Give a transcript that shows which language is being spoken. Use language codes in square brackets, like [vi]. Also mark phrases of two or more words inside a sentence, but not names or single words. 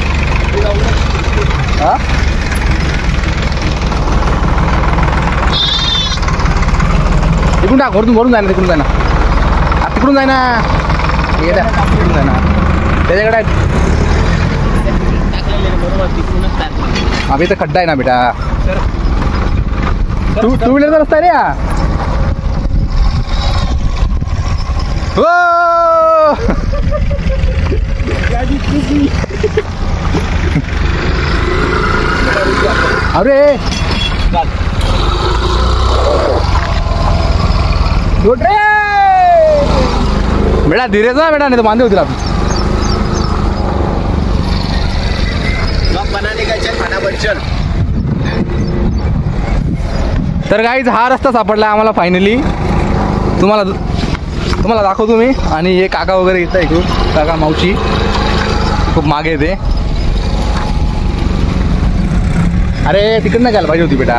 [mr] हा तिकडून टाक वरून जाय ना, तिकडून जाय ना, तिकडून जाय ना, तिकडून जाय ना. त्याच्याकडे अभि तर खड्डा आहे ना बेटा. टू व्हीलरचा रस्ता आहे रे हा. [hi] अरे बेटा धीरे जा बेटा, नहीं तो बांधे [mr] होतील आपण. [hi] बनाने का चल खाना बन चल. [mr] तर गाईज हा रस्ता सापडला आम्हाला फायनली. तुम्हाला दाखवतो मी. आणि हे काका वगैरे येत आहे, काका मावशी खूप मागे येते. अरे तिकडनं घ्यायला पाहिजे होती बेटा.